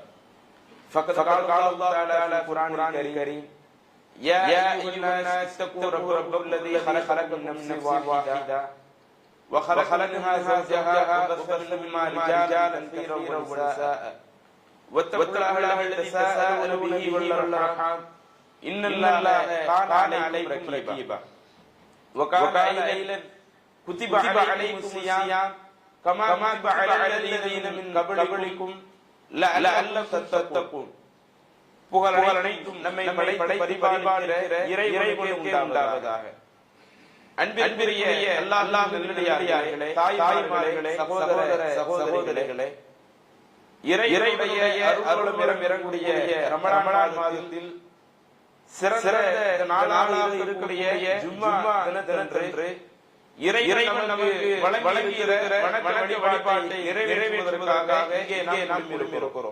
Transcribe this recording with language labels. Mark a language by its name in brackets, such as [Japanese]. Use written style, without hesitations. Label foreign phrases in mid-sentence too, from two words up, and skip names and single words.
[Arabic] فقد قال الله تعالى في القرآن الكريم: يا أيها الناس اتقوا ربكم الذي خلقكم من نفس واحدة وخلق منها زوجها وبث منهما رجالا كثيرا ونساء واتقوا الله الذي تساءلون به والأرحام إن الله كان عليكم رقيبا. وقال أيضا: كتب عليكم الصيام كما كتب على الذين من قبلكم لعلكم تتقون. [Tamil] புகழ் அனைத்தும் நம்மை பரிபாலிக்கிற இறைவனுக்கே உண்டாவதாக. அன்பிற்குரிய அல்லாஹ் நல்லடியார்களே, தாய்மார்களே, சகோதர சகோதரிகளே, இறைவனுடைய அருளும் இறங்கக்கூடிய ரமலான் மாதத்தில் சிறந்த நாளாக இருக்கக்கூடிய ஜும்மா தினத்தன்று இறைவன் நமக்கு வழங்கியிருக்கிற வணக்க வழிபாட்டை நிறைவேற்றுவதற்காக இங்கே நாம் இருக்கிறோம்.